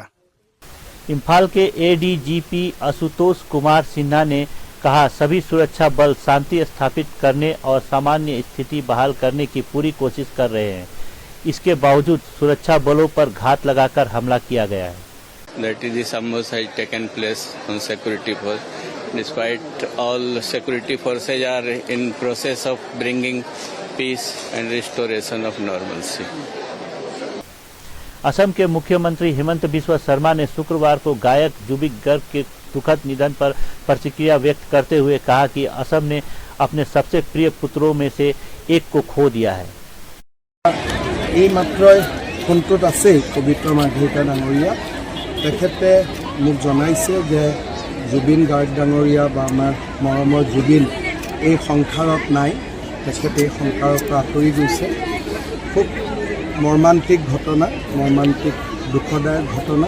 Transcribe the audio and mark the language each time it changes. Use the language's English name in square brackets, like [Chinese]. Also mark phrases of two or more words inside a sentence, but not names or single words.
[Hindi] इम्फाल के एडीजीपी आशुतोष कुमार सिन्हा ने कहा, सभी सुरक्षा बल शांति स्थापित करने और सामान्य स्थिति बहाल करने की पूरी कोशिश कर रहे हैं। इसके बावजूद सुरक्षा बलों पर घात लगाकर हमला किया गया है। [English] That is, this ambush has taken place on security force. Despite all security forces are in process of bringing peace and restoration of normalcy. [Hindi] असम के मुख्यमंत्री हिमंत बिस्वा शर्मा ने शुक्रवार को गायक जुबिन गर्ग के दुखद निधन पर प्रतिक्रिया व्यक्त करते हुए कहा कि असम ने अपने सबसे प्रिय पुत्रों में से एक को खो दिया है। [Assamese] এই মাত্ৰই ফোনটোত আছে পবিত্ৰ মাৰ্ঘেৰিটা ডাঙৰীয়া, তেখেতে মোক জনাইছে যে জুবিন গাৰ্গ ডাঙৰীয়া বা আমাৰ মৰমৰ জুবিন এই সংসাৰত নাই, তেখেতে এই সংসাৰৰ পৰা আঁতৰি গৈছে। খুব মৰ্মান্তিক ঘটনা, মৰ্মান্তিক দুখদায়ক ঘটনা।